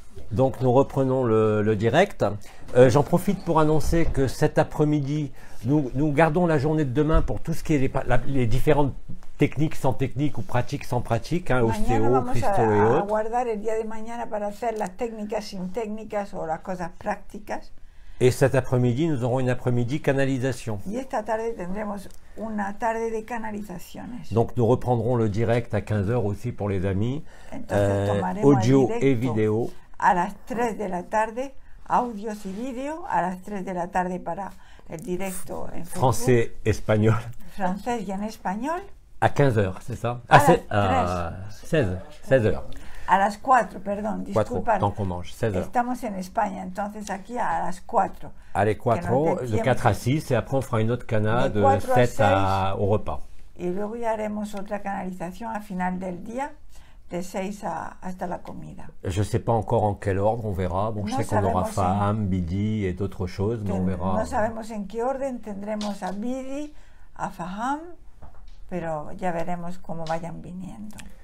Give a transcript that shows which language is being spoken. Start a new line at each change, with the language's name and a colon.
French: donc nous reprenons le direct. J'en profite pour annoncer que cet après-midi, nous gardons la journée de demain pour tout ce qui est les différentes techniques sans technique ou pratiques sans pratique, hein, ostéo, Christo et autres.
Spanish: Guardar el día de mañana para hacer las técnicas sin técnicas o las cosas prácticas.
French: Et cet après-midi, nous aurons une après-midi canalisation.
Spanish: Y esta tarde tendremos una tarde de canalizaciones.
French: Donc nous reprendrons le direct à 15 h aussi pour les amis, audio et vidéo.
Spanish: A las 3 de la tarde, audios y vídeo, a las 3 de la tarde para el directo en Facebook.
French: Français, espagnol.
Spanish: Francés y en español.
French: À 15 h, c'est ça? À 16 h.
Spanish: A las 4, perdón, disculpa.
French: Tant qu'on mange, 16 h.
Spanish: Estamos en España, entonces aquí a las 4.
French: Allez, 4, de 4 à 6, et après on fera une autre cana de 7 au repas.
Spanish: Y luego ya haremos otra canalización al final del día, de 6 hasta la comida.
French: Je ne sais pas encore en quel ordre, on verra. Bon, je sais qu'on aura Faham, Bidi et d'autres choses, mais on verra.
Spanish: No sabemos en qué orden tendremos a Bidi, a Faham, pero ya veremos cómo vayan viniendo.